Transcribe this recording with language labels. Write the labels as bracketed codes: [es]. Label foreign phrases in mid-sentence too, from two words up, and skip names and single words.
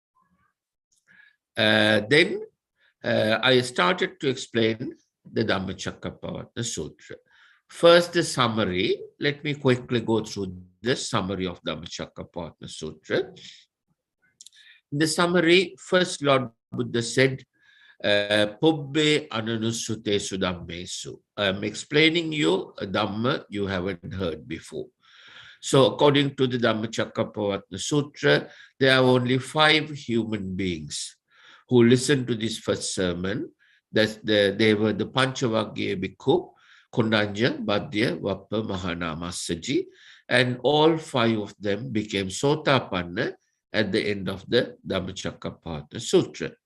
[en] Then I started to explain the Dhammacakkappavattana Sutra. First, the summary. Let me quickly go through the summary of Dhammacakkappavattana Sutra. In the summary, first Lord Buddha said, [pi] Pubbe ananusutesu dhammesu. [en] I'm explaining you a Dhamma you haven't heard before. So according to the Dhammacakkappavattana Sutra, there are only 5 human beings who listened to this first sermon. They were the Panchavagya Bhikkhu, Kondanya, Badhya, Vappa, Mahana, Massaji, and all 5 of them became Sothapanna at the end of the Dhammacakkappavattana Sutra.